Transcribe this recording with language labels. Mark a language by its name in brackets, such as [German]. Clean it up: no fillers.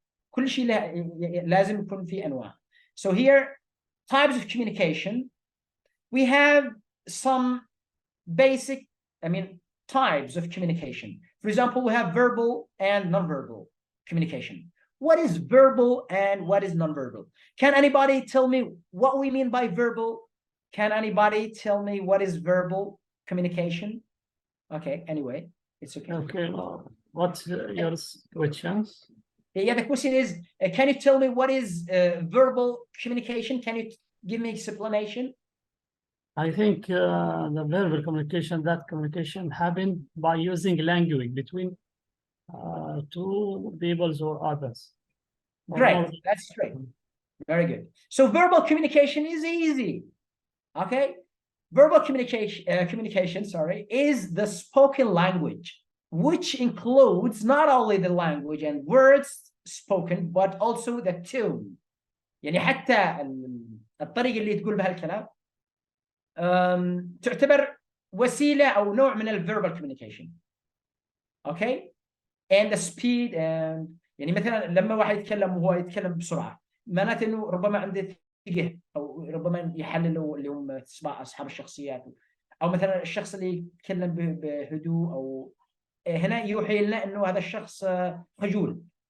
[Arabic] كل شيء لازم يكون في أنواع. [English] So here, types of communication. We have some basic, types of communication. For example, we have verbal and non-verbal communication. What is verbal and what is non-verbal? Can anybody tell me what we mean by verbal? Can anybody tell me what is verbal communication? Okay, anyway, it's okay. Okay, what's your questions? Yeah, the question is, can you tell me what is verbal communication? Can you give me explanation? I think the verbal communication, that communication happened by using language between two peoples or others. Great, that's great. Very good. So verbal communication is easy. Okay, verbal communication, is the spoken language, which includes not only the language and words spoken, but also the tone. [Arabic] يعني حتى الطريقة اللي تقول بها الكلام تعتبر وسيلة أو نوع من الverbal communication. [English] Okay, and the speed and [Arabic] يعني مثلا لما واحد يتكلم وهو يتكلم بسرعة معناته إنه ربما عنده ثقة أو ربما يحللوا اللي هم أصحاب الشخصيات أو مثلا الشخص اللي يتكلم بهدوء أو هنا يوحي لنا إنه هذا الشخص خجول.